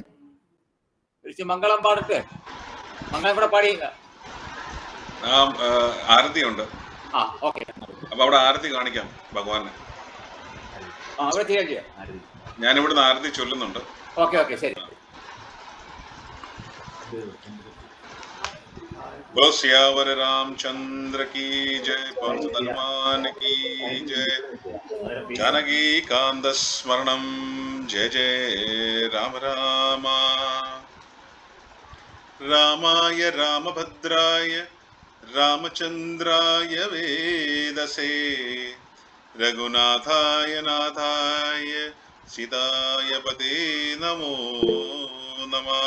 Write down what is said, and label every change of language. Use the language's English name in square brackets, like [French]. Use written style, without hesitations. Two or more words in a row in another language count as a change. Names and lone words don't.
[Malayalam] തിരിച്ച് മംഗളം പാടത്ത് മംഗളം കൂടെ പാടിയില്ല. ആരതിയുണ്ട്. ആ ഓക്കെ. അപ്പൊ അവിടെ ആരതി കാണിക്കാം ഭഗവാനെ. അവിടെ ചെയ്യാം. ഞാനിവിടുന്ന് ആരതി ചൊല്ലുന്നുണ്ട്. [English] okay okay [Malayalam] ശരി. [Hindi] बोलो सियावर रामचंद्र की जय, पवन हनुमान की जय, [Sanskrit] जानकी कांत स्मरणम [Hindi] जय जय राम राम। [Sanskrit] रामाय रामभद्राय रामचंद्राय वेदसे, रघुनाथाय नाथाय सीताय पते नमो नमः।